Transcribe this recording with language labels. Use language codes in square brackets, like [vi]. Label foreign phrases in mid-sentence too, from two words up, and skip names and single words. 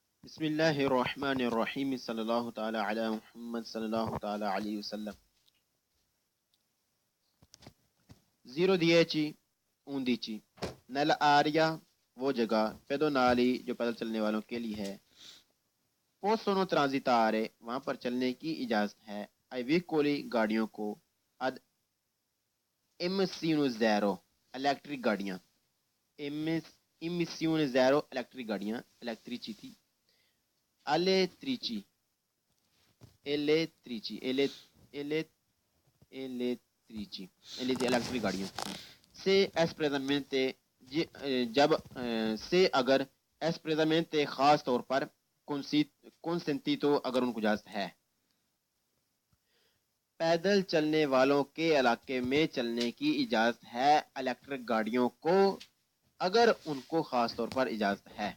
[ar] بسم اللہ الرحمن الرحیم صلی اللہ تعالی علی محمد صلی اللہ تعالی علیہ وسلم. [ur] 010 11 [it] nella aria [ur] وہ جگہ pedonali جو پیدل چلنے والوں کے لیے ہے. [it] possono transitare [ur] وہاں پر چلنے کی اجازت ہے. [it] ai veicoli [ur] گاڑیوں کو. [it] ad emissione zero electric گاڑیاں. emissione zero electric گاڑیاں electricity. elettrici elettrici [ur] گاڑیوں سے espresamente جب سے اگر espresamente خاص طور پر consentito اگر ان کو اجازت ہے. پیدل چلنے والوں کے علاقے میں چلنے کی اجازت ہے الیکٹرک گاڑیوں کو اگر ان کو خاص طور پر اجازت ہے.